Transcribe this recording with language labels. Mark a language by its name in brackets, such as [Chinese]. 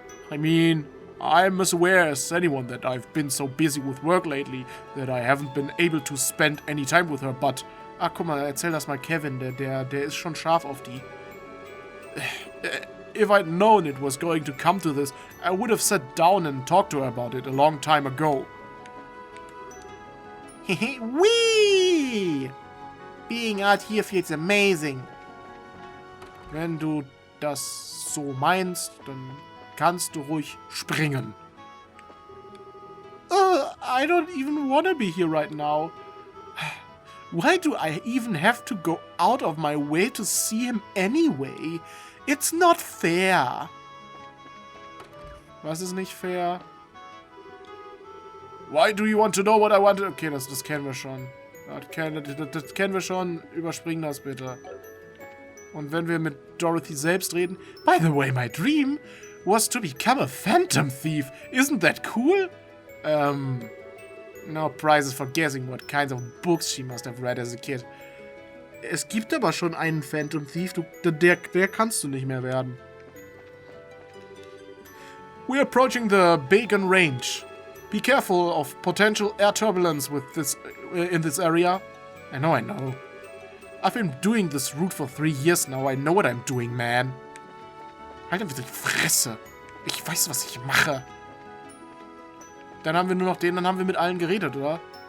[English] I mean, I'm as aware as anyone that I've been so busy with work lately that I haven't been able to spend any time with her, but... [German] Ah, guck mal, erzähl das mal Kevin, der ist schon scharf auf die. [English] If I'd known it was going to come to this, I would have sat down and talked to her about it a long time ago. Whee! Being out here feels amazing. [German] Wenn du das so meinst, dann kannst du ruhig springen. [English] I don't even want to be here right now. Why do I even have to go out of my way to see him anyway? It's not fair. [German] Was ist nicht fair? [English] Why do you want to know what I want to... [German] Okay, das kennen wir schon. Das kennen wir schon. Überspringen das bitte. Und wenn wir mit Dorothy selbst reden... [English] By the way, my dream was to become a phantom thief. Isn't that cool? No prizes for guessing what kinds of books she must have read as a kid. [German] Es gibt aber schon einen Phantom Thief, der kannst du nicht mehr werden. [English] We're approaching the Begegnung Range. Be careful of potential air turbulence in this area. I know. I've been doing this route for 3 years now. I know what I'm doing, man. [German] Halt einfach die Fresse. Ich weiß, was ich mache. Dann haben wir nur noch den, dann haben wir mit allen geredet, oder?